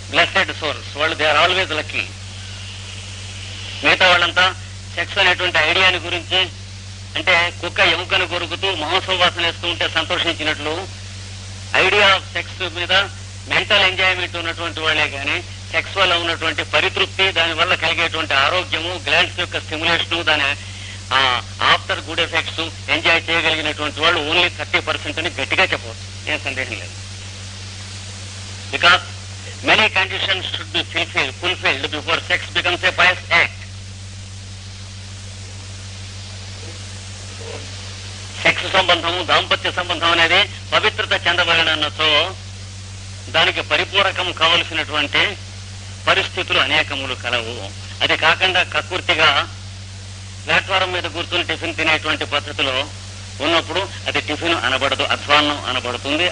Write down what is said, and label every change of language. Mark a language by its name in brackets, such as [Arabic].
[Telugu] Blessed souls వాళ్ళు, [English] They are always lucky. [Telugu] మిగతా వాళ్ళంతా సెక్స్ అనేటువంటి ఐడియాని గురించి, అంటే కుక్క ఎముకను కొరుకుతూ మహోత్సవాసన వేస్తూ ఉంటే సంతోషించినట్లు, [English] idea of sex [Telugu] మీద మెంటల్ ఎంజాయ్మెంట్ ఉన్నటువంటి వాళ్లే కానీ సెక్స్ వల్ల ఉన్నటువంటి పరితృప్తి, దానివల్ల కలిగేటువంటి ఆరోగ్యము, గ్లాండ్స్ యొక్క స్టిమ్యులేషన్, దాని ఆఫ్టర్ గుడ్ ఎఫెక్ట్స్ ఎంజాయ్ చేయగలిగినటువంటి వాళ్ళు ఓన్లీ 30% అని గట్టిగా చెప్పవచ్చు, ఏం సందేహం లేదు. [English] Because many conditions should be fulfilled before sex becomes a pious act. [Telugu] Sex సంబంధము, దాంపత్య సంబంధం అనేది పవిత్రత చెందబడినతో దానికి పరిపూరకం కావలసినటువంటి పరిస్థితులు అనేకములు కలవు. అది కాకుండా కక్కుర్తిగా ప్లాట్ఫారం మీద కూర్చుని టిఫిన్ తినేటువంటి పద్ధతిలో ఉన్నప్పుడు అది టిఫిన్ అనబడదు, అధ్వాన్నం అనబడుతుంది.